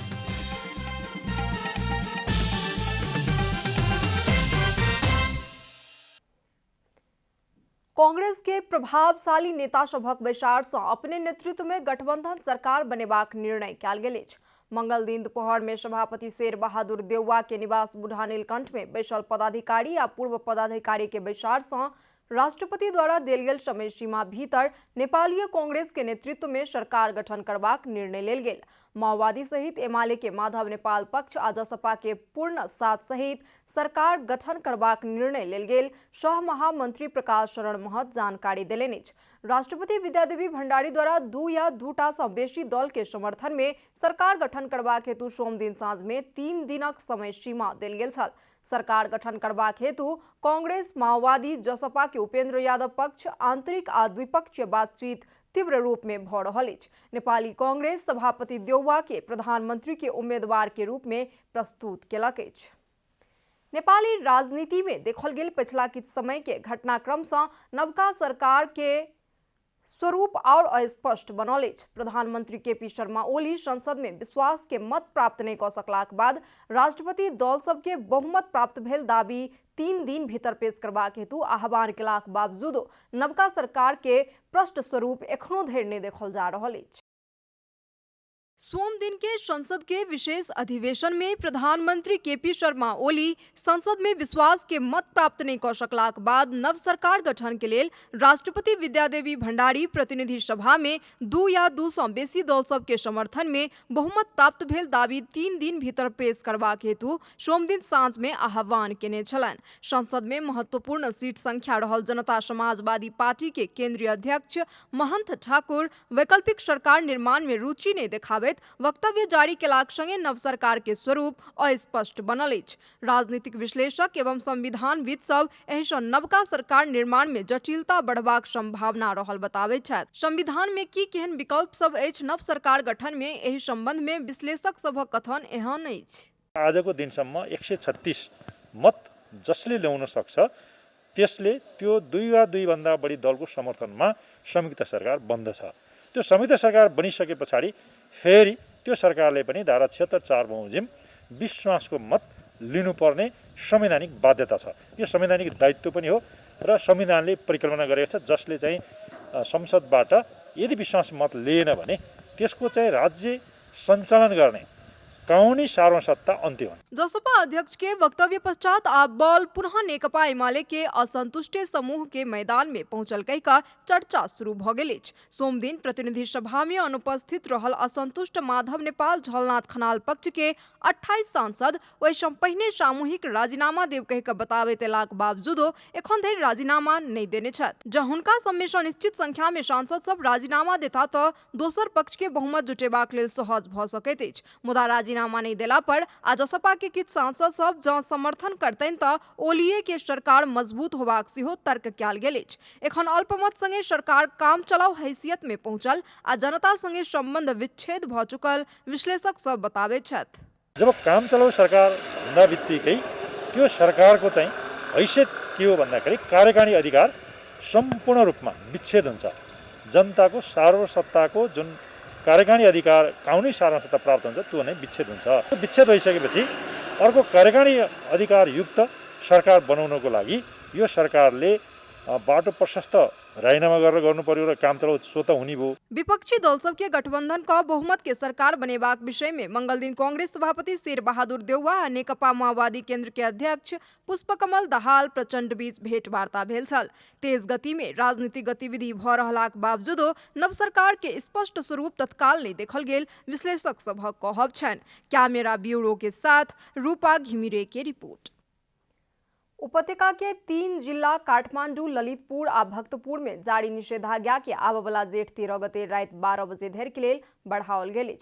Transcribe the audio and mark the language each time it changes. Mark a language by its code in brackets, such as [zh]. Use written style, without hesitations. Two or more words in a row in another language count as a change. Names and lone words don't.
[mai] कांग्रेस के प्रभावशाली नेता सभक बैसार से अपने नेतृत्व में गठबंधन सरकार बनेबाक निर्णय कैल गेल अछि। मंगल दिन दोपहर में सभापति शेर बहादुर देउवा के निवास बूढ़ा नीलकंठ में बैसल पदाधिकारी आ पूर्व पदाधिकारी के बैसार से राष्ट्रपति द्वारा देल गेल समय सीमा भीतर नेपाली कांग्रेस के नेतृत्व में सरकार गठन करबाक निर्णय लेल गेल। माओवादी सहित एमाले के माधव नेपाल पक्ष आ जसपा के पूर्ण साथ सहित सरकार गठन करबाक निर्णय लेल गेल। सह महामंत्री प्रकाश शरण महत जानकारी देलनि अछि। राष्ट्रपति विद्यादेवी भंडारी द्वारा 2 या 2टा सँ बेसी दल के समर्थन में सरकार गठन करबाक हेतु सोम दिन साँझ में 3 दिनक समय सीमा देल गेल छल। सरकार गठन करबाक हेतु कांग्रेस, माओवादी, जसपा के उपेंद्र यादव पक्ष आंतरिक आ द्विपक्षीय बातचीत तीव्र रूप में भ रहल अछि। नेपाली कांग्रेस सभापति देउवा के प्रधानमंत्री के उम्मीदवार के रूप में प्रस्तुत केलक अछि। नेपाली राजनीति में देखल गेल पिछला किछु समय के घटनाक्रम से नवका सरकार के स्वरूप और अस्पष्ट बनल अछि। प्रधानमंत्री केपी शर्मा ओली संसद में विश्वास के मत प्राप्त नहीं क सकलाक बाद राष्ट्रपति दल सबके बहुमत प्राप्त भेल दाबी 3 दिन भीतर पेश करबाक हेतु आह्वान केलाक बावजूदो नवका सरकार के प्रष्ट स्वरूप एखनो धरि नहीं देखल जा रहल अछि। सोम दिन के संसद के विशेष अधिवेशन में प्रधानमंत्री केपी शर्मा ओली संसद में विश्वास के मत प्राप्त नहीं कर सकलाक बाद नव सरकार गठन के लेल राष्ट्रपति विद्यादेवी भंडारी प्रतिनिधि सभा में 2 या 2 सँ बेसी दल सब के समर्थन में बहुमत प्राप्त भेल दाबी 3 दिन भीतर पेश करबाक हेतु सोम दिन साँझ में आह्वान केने छलनि। संसद में महत्वपूर्ण सीट संख्या रहल जनता समाजवादी पार्टी के केंद्रीय अध्यक्ष महंत ठाकुर वैकल्पिक सरकार निर्माण में रुचि नहीं देखाबैत वक्तव्य जारी केलाक संगे नव सरकार के स्वरूप अस्पष्ट बनल अछि। राजनीतिक विश्लेषक एवं संविधानविद सब एहि सँ नवका सरकार निर्माण में जटिलता बढ़बाक संभावना रहल बताबैत छथि। संविधान में की केहन विकल्प सब अछि नव सरकार गठन में, एहि संबंध में विश्लेषक सभक कथन एहन अछि। [ne] आजको दिनसम्म 136 मत जसले ल्याउन सक्छ त्यसले त्यो 2 वा 2 भन्दा बढी दलको समर्थनमा संयुक्त सरकार बन्दछ। त्यो संयुक्त सरकार बनिसके पछाडि फेरि त्यो सरकारले पनि धारा 76(4) बमोजिम विश्वासको मत लिनुपर्ने संवैधानिक बाध्यता छ। यो संवैधानिक दायित्व पनि हो र संविधानले परिकल्पना गरेको छ जसले चाहिँ संसदबाट यदि विश्वास मत लिएन भने त्यसको चाहिँ राज्य सञ्चालन गर्ने कानूनी सार्वसत्ता अन्त्य हो। [mai] जसपा अध्यक्ष के वक्तव्य पश्चात आप बल पुनः नेकपा एमाले के असंतुष्ट समूह के मैदान में पहुंचल कई का चर्चा शुरू भ गेल अछि। सोम दिन प्रतिनिधि सभा में अनुपस्थित रहल असंतुष्ट माधव नेपाल झलनाथ खनाल पक्ष के 28 सांसद वैसे पहिने सामूहिक राजीनामा देव कह के बताबैत एलाक बावजूदो एखन धरि राजीनामा नहीं देने छथि। जँ हुनका सब में निश्चित संख्या में सांसद सब राजीनामा देता तो दोसर पक्ष के बहुमत जुटेबाक लेल सहज भ सकैत अछि। मुदा राजीनामा नहीं देला पर आ जसपा के किछु सांसद सब जँ समर्थन करतनि तऽ ओलीए के सरकार मजबूत होबाक सेहो तर्क कयल गेल अछि। एखन अल्पमत संगे सरकार काम चलाउ हैसियत में पहुंचल आ जनता संगे संबंध विच्छेद भ चुकल विश्लेषक सब बताबैत छथि। [ne] जब काम चलाउ सरकार भन्दा बित्तिकै त्यो सरकारको चाहिँ हैसियत के हो भन्दाखेरि कार्यकारिणी अधिकार सम्पूर्ण रूपमा विच्छेद हुन्छ। जनताको सार्वसत्ताको जुन कार्यकारिणी अधिकार कानुनी सार्वसत्ता प्राप्त हुन्छ त्यो नै विच्छेद हुन्छ। त्यो विच्छेद भइसकेपछि अर्को कार्यकारिणी अधिकार युक्त सरकार बनाउनको लागि यो सरकारले बाटो प्रशस्त राजीनामा गरेर गर्नु पर्यो र काम चलाउ सो त हुने भयो। [mai] विपक्षी दल सबके गठबंधन का बहुमत के सरकार बनेबाक विषय में मंगल दिन कांग्रेस सभापति शेर बहादुर देउवा आ नेकपा माओवादी केंद्र के अध्यक्ष पुष्पकमल दाहाल प्रचंड बीच भेंटवार्ता भेल छल। तेज गति में राजनीतिक गतिविधि भ रहलाक बावजूदो नव सरकार के स्पष्ट स्वरूप तत्काल नहीं देखल गेल विश्लेषक सभक कहब छन। कैमरा ब्यूरो के साथ रूपा घिमिरे के रिपोर्ट। उपत्यका के 3 जिला काठमाडौँ, ललितपुर आ भक्तपुर में जारी निषेधाज्ञा के आबवला जेठ 13 गते रात 12 बजे धरि के लेल बढ़ाओल गेल अछि।